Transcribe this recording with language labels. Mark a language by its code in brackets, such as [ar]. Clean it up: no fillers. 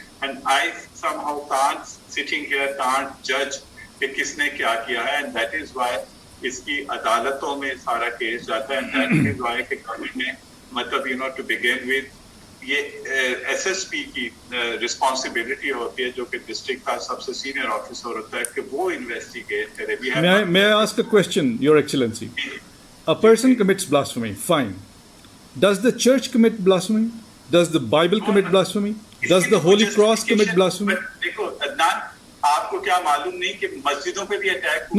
[en] And I somehow sitting here can't judge [ur] کہ کس نے کیا کیا ہے. [en] And that is why [ur] اس کی عدالتوں میں سارا کیس جاتا ہے. [en] And that is why [ur] کہ گورنمنٹ نے مطلب [en] to begin with [ur] یہ ایس ایس پی کی رسپانسبلٹی ہوتی ہے جو کہ ڈسٹرکٹ کا سب سے سینئر آفیسر ہوتا ہے کہ وہ انویسٹیگیٹ کرے. [en] May I ask a question, Your Excellency? A person commits blasphemy, fine. Does the church commit blasphemy? Does the Bible commit blasphemy? Does the Holy Cross commit blasphemy? [ur] دیکھو عدنان، آپ کو کیا معلوم نہیں کہ مسجدوں پہ بھی اٹیک ہوا؟